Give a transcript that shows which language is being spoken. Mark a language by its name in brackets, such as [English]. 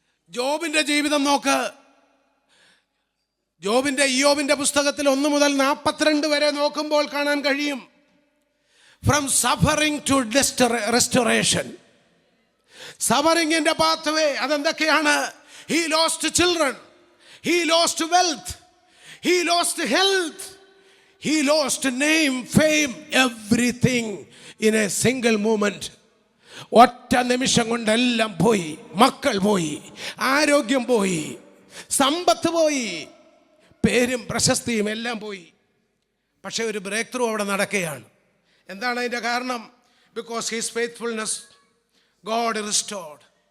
[Malayalam] ജോബിന്റെ ജീവിതം നോക്ക്. ഇയ്യോബിന്റെ പുസ്തകത്തിൽ 1 മുതൽ 42 വരെ നോക്കുമ്പോൾ കാണാൻ കഴിയും, [English] from suffering to restoration. [Malayalam] സഫറിങ്ങിന്റെ pathway അതെന്തൊക്കെയാണ്? [English] he lost children, he lost wealth, he lost health, he lost name, fame, everything in a single moment. [Malayalam] ഒറ്റ നിമിഷം കൊണ്ടെല്ലാം പോയി. മക്കൾ പോയി, ആരോഗ്യം പോയി, സമ്പത്ത് പോയി, പേരും പ്രശസ്തിയും എല്ലാം പോയി. പക്ഷെ ഒരു ബ്രേക്ക് ത്രൂ അവിടെ നടക്കുകയാണ്. എന്താണ് അതിൻ്റെ കാരണം? [English] Because his faithfulness God restored.